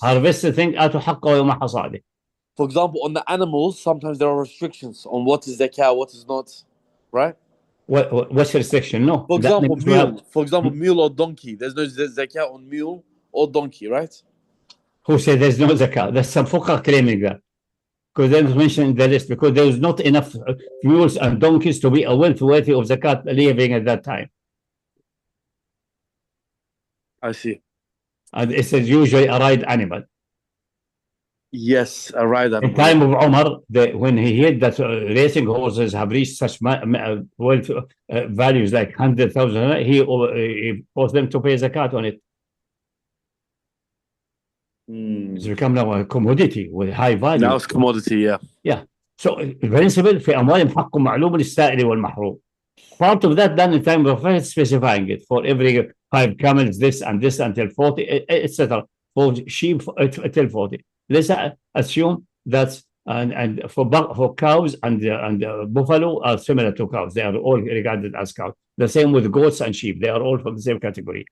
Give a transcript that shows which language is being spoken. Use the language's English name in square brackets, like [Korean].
[English] Harvest the thing [Arabic] آتوا حقه يوم حصاده. [English] For example, on the animals, sometimes there are restrictions on what is zakah, what is not, right? What's the restriction? No. For example, mule or donkey. There's no zakah on mule or donkey, right? Who said there's no zakah? There's some fuqah claiming that. Because they was mentioned in the list, because there was not enough mules and donkeys to be a wealth worthy of zakat living at that time. I see. And it's usually a ride animal. Yes, a ride animal. In time of Umar, when he heard that racing horses have reached such wealth values like 100,000, he forced them to pay zakat on it. It's become now a commodity with high value. Now it's commodity, yeah. Yeah. So, in principle, [Arabic] في أموالهم حق معلوم للسائل والمحروم. [English] Part of that done in time of Prophet specifying it for every 5 camels, this and this until 40, etc. For sheep until 40. Let's assume that and for cows and buffalo are similar to cows. They are all regarded as cows. The same with goats and sheep. They are all from the same category.